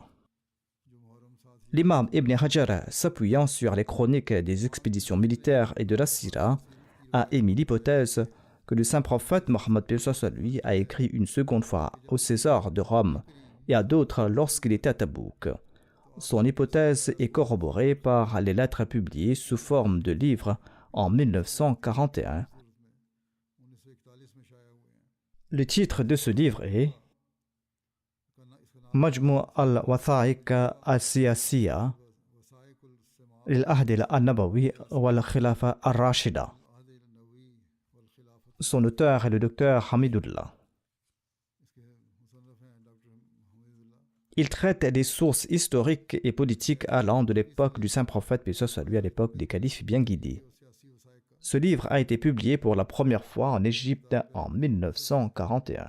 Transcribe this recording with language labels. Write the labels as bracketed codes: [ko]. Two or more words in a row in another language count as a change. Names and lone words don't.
[fr] L'imam Ibn Hajar, s'appuyant sur les chroniques des expéditions militaires et de la Sira, a émis l'hypothèse que le saint prophète Mohammed lui a écrit une seconde fois au César de Rome et à d'autres lorsqu'il était à Tabouk. Son hypothèse est corroborée par les lettres publiées sous forme de livres en 1941. Le titre de ce livre est Majmu' al-Watha'iq al-Siyasiyya lil-Ahd al-Nabawi wal-Khilafa al-Rashida. Son auteur est le docteur Hamidullah. Il traite des sources historiques et politiques allant de l'époque du saint prophète, paix soit sur lui, à l'époque des califes bien guidés. Ce livre a été publié pour la première fois en Égypte en 1941.